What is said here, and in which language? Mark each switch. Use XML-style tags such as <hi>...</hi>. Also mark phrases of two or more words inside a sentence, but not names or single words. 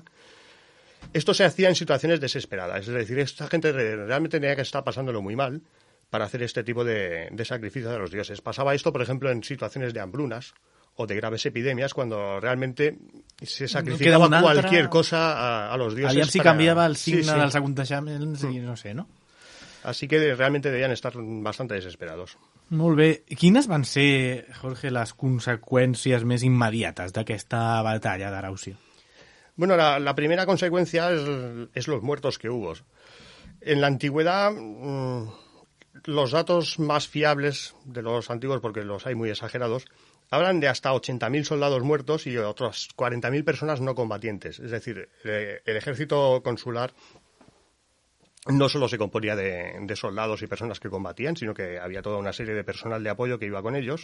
<es>Esto se hacía en situaciones desesperadas, es decir, esta gente realmente tenía que estar pasándolo muy mal para hacer este tipo de sacrificios a los dioses. Pasaba esto, por ejemplo, en situaciones de hambrunas o de graves epidemias, cuando realmente se sacrificaba cualquier cosa a los dioses.</es> <ca>Aviam si canviava el signe dels aconteixements i no sé, no?</ca> <es>Así que realmente debían estar bastante desesperados.</es> <ca>Molt bé. Quines van ser, Jorge, les conseqüències més immediates d'aquesta batalla d'Araucio?</ca> <es>Bueno, la primera consecuencia es los muertos que hubo. En la antigüedad, los datos más fiables de los antiguos, porque los hay muy exagerados, hablan de hasta 80.000 soldados muertos y otras 40.000 personas no combatientes. Es decir, el ejército consular no solo se componía de soldados y personas que combatían, sino que había toda una serie de personal de apoyo que iba con ellos.</es>